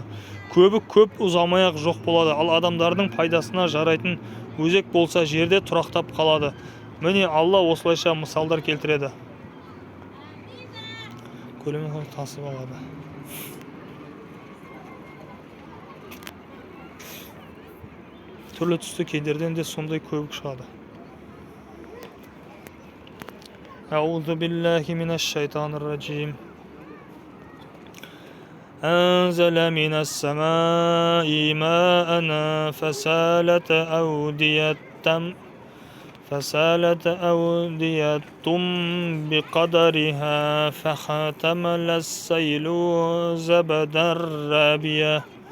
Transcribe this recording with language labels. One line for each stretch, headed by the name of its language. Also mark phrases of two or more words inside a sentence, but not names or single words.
Kazakh: Көбік көп ұзамай-ақ жоқ болады, ал адамдардың пайдасына жарайтын өзек болса жерде тұрақтап қалады. Міне Алла осылайша мысалдар келтіреді. Көлемі тасып алады. Түрлі түсті кендерден де сондай көбік шығады.
Arabic: أعوذ بالله من الشيطان الرجيم. أنزل من السماء ماء فسالت أودية بقدرها فاحتمل السيل زبدا رابيا